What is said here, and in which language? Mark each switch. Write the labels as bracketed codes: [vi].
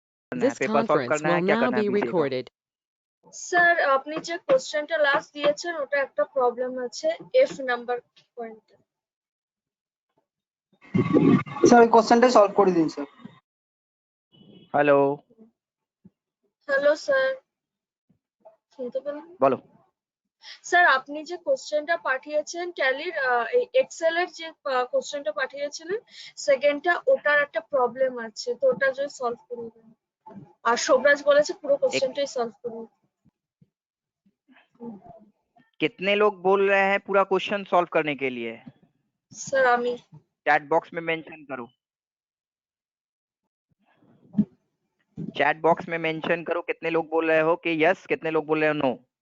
[hi] करना है, paper solve करना है, क्या करना है अभी देखो। [bn] স্যার আপনি যে কোশ্চেনটা লাস্ট দিয়েছেন ওটা একটা প্রবলেম আছে এফ নাম্বার পয়েন্টে। স্যার ওই কোশ্চেনটা সলভ করে দিন স্যার। হ্যালো হ্যালো স্যার, শুনতে পেলেন? বলো। স্যার আপনি যে কোশ্চেনটা পাঠিয়েছেন ট্যালির এক্সেল এর যে কোশ্চেনটা পাঠিয়েছিলেন সেকেন্ডটা ওটার একটা প্রবলেম আছে, তো ওটা যদি সলভ করে দেন। আর শোভরাজ বলেছে পুরো কোশ্চেনটাই সলভ করুন। [hi] कितने लोग बोल रहे हैं पूरा क्वेश्चन सॉल्व करने के लिए? [bn] স্যার আমি। [hi] चैट बॉक्स में मेंशन करो, चैट बॉक्स में मेंशन करो कितने लोग बोल रहे हो कि यस, कितने लोग बोल रहे हो नो।